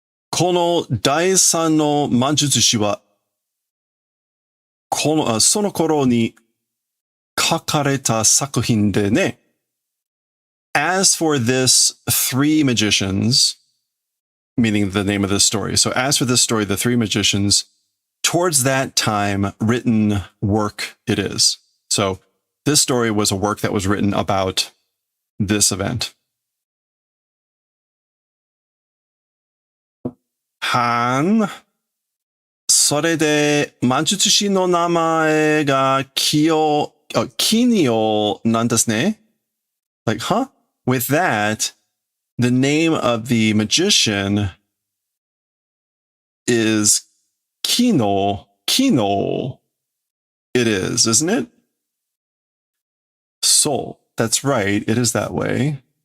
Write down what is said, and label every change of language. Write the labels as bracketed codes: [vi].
[ja] この第三の魔術師はその頃に書かれた作品でね。 [en] As for this three magicians, meaning the name of this story. So as for this story, the three magicians, towards that time written work it is. So this story was a work that was written about this event. [ja] Han, それで魔術師の名前がキニオなんですね。 [en] Like, huh? With that, the name of the magician is Kino. It is, isn't it? So, that's right. It is that way.